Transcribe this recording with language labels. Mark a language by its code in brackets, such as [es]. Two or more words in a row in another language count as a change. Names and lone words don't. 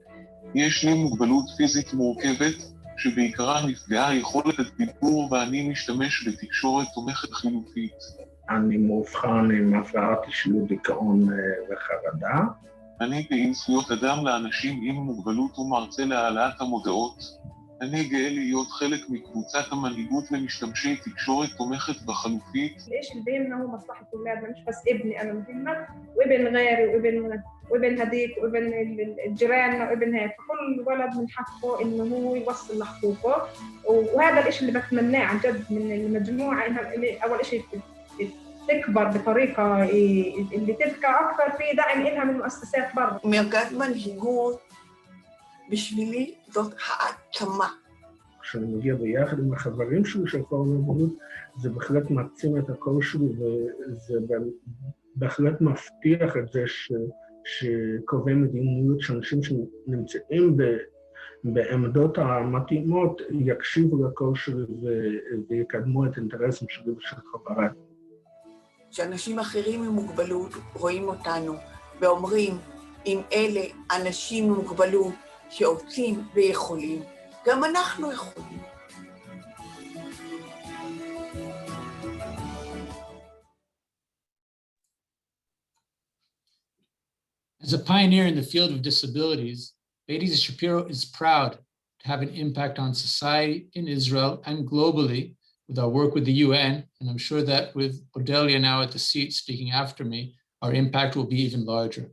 [he] יש לי מוגבלות פיזית מורכבת, שבעיקרה נפגעה יכולת הדיבור ואני משתמש בתקשורת תומכת חינוכית. אני מאובחן עם הפרעת אישיות, דיכאון וחרדה. אני פעיל זכויות אדם לאנשים עם מוגבלות ומרצה להעלאת המודעות. אני גאה להיות חלק מקבוצת המנהיגות למשתמשי תקשורת תומכת בחלופית. [ar] الإشي اللي بيهمنا هو مصلحة أولادنا، مش بس ابني أنا مهمة وابن غيري وابن هديك وابن جيراننا وابن هيك، فكل ولد من حقه إنه هو يوصل لحقوقه، وهذا الإشي اللي بتمناه عن جد من المجموعة، إنها أول إشي تكبر بطريقة اللي تبقى أكثر في دعم إلها من مؤسسات برا. [he] מרכז מנהיגות בשבילי זאת העצמה. כשאני מגיע ביחד עם החברים שלי של פורום המוגבלות, זה בהחלט מעצים את הקול שלי, וזה בהחלט מבטיח את זה שקובעי מדיניות, שאנשים שנמצאים בעמדות המתאימות יקשיבו לקול שלי ויקדמו את האינטרסים שלי ושל חבריי. שאנשים אחרים עם מוגבלות רואים אותנו ואומרים, אם אלה אנשים עם מוגבלות שעושים ויכולים, גם אנחנו יכולים. [en] As a pioneer in the field of disabilities, Beit Izi Shapiro is proud to have an impact on society in Israel and globally with our work with the UN, and I'm sure that with Odelia now at the seat speaking after me, our impact will be even larger.